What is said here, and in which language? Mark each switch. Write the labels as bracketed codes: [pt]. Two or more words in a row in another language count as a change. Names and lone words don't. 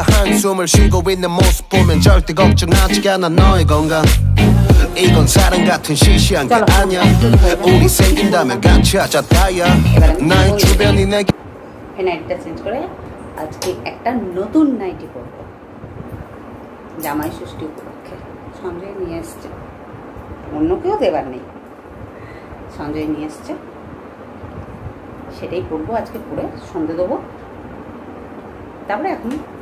[ko] 숨을 쉬고 있는 모습 보면 절대 걱정하지 않아 너의 건강 이건 사랑 같은 시시한 게 아니야 우리 생긴다면 같이 하자 다야 나의 주변이 내게 [bn] এই নাইটিটা চেঞ্জ করে আজকে একটা নতুন নাইটি পরব জামাই ষষ্ঠী উপলক্ষে সঞ্জয় নিয়ে এসছে অন্য কেউ দেবার নেই সঞ্জয় নিয়ে এসছে সেটাই পরবো আজকে পরে সন্ধে দেবো তারপরে এখন